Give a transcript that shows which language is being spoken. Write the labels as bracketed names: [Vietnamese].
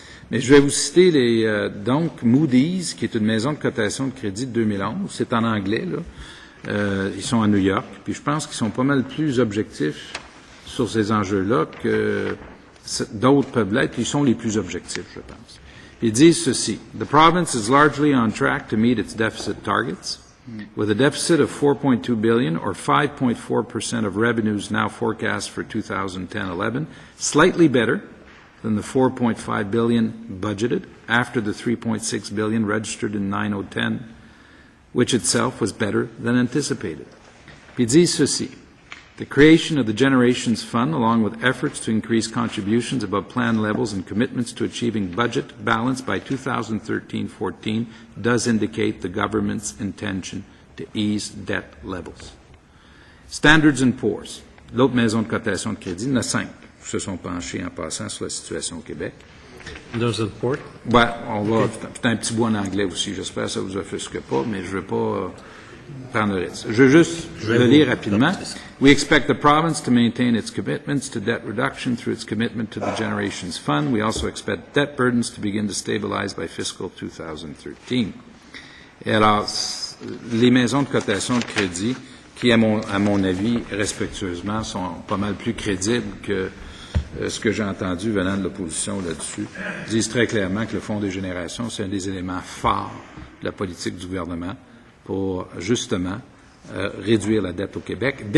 [French] Mais je vais vous citer donc Moody's, qui est une maison de cotation de crédit de 2011. C'est en anglais, là. Ils sont à New York. Puis je pense qu'ils sont pas mal plus objectifs sur ces enjeux-là que d'autres peuvent l'être. Puis ils sont les plus objectifs, je pense. Ils disent ceci. [English] The province is largely on track to meet its deficit targets, with a deficit of $4.2 billion or 5.4% of revenues now forecast for 2010-11, slightly better than the $4.5 billion budgeted after the $3.6 billion registered in 9/010, which itself was better than anticipated. [French] Puis ils disent ceci. [English] The creation of the Generations Fund, along with efforts to increase contributions above plan levels and commitments to achieving budget balance by 2013-14, does indicate the government's intention to ease debt levels. [French] Standards & Poor's, l'autre maison de cotation de crédit, il y en a 5. Se sont penchés en passant sur la situation au Québec. [English] There's a report. [French] Ouais, on va. Okay. C'est un petit bout en anglais aussi. J'espère que ça vous offusque pas, mais je ne veux pas prendre le risque. Je veux juste le lire rapidement. [English] We expect the province to maintain its commitments to debt reduction through its commitment to the Generations Fund. We also expect debt burdens to begin to stabilize by fiscal 2013. [French] Et alors, les maisons de cotation de crédit, qui, à mon avis, respectueusement, sont pas mal plus crédibles que ce que j'ai entendu venant de l'opposition là-dessus, disent très clairement que le Fonds des générations, c'est un des éléments forts de la politique du gouvernement pour, justement, réduire la dette au Québec.